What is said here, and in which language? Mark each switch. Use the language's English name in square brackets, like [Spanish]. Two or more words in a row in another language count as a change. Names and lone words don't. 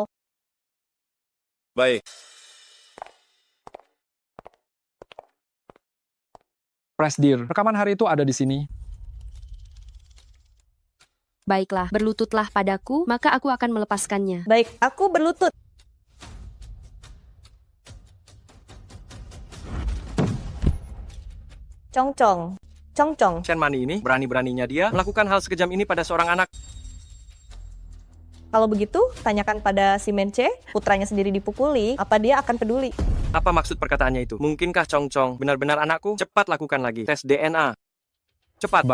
[Indonesian] Baik. Presdir, rekaman hari itu ada di sini. Baiklah, berlututlah padaku, maka aku akan melepaskannya. Baik, aku berlutut. Chong-Chong. Chong-Chong. Shen Mani ini, berani-beraninya dia melakukan hal sekejam ini pada seorang anak. Kalau begitu, tanyakan pada si Mence, putranya sendiri dipukuli, apa dia akan peduli? Apa maksud perkataannya itu? Mungkinkah Chong-Chong benar-benar anakku? Cepat lakukan lagi tes DNA. Cepat.